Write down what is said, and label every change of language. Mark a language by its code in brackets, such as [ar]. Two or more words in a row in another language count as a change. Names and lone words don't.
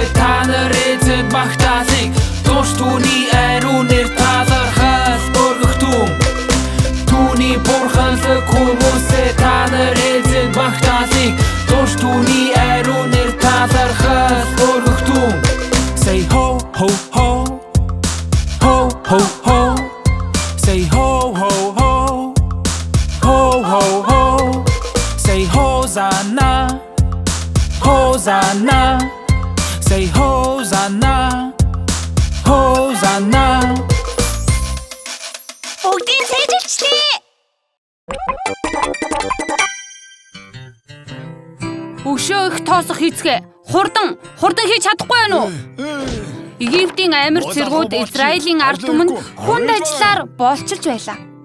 [mn] Та нар эзэн магтаалыг. Дуулж түүний ариун нэрд. Талархал өргөхдөн. Түүний бурханлаг хүмүүсээ. Та нар эзэн магтаалыг. Дуулж түүний ариун нэрд. Талархал өргөхдөн. [en] Say ho ho ho. Ho ho ho. Say ho ho ho. Ho ho ho. Say Hosanna. Hosanna. Say Hosanna. Hosanna. [mn] Бүгдийг цээжилчлээ. Өшөө их тоосох хийцгээ. Хурдан хийж чадахгүй байна уу? Египтийн амир цэргүүд Израилийн ард түмэнд хүнд ажиллаар болчилж байлаа.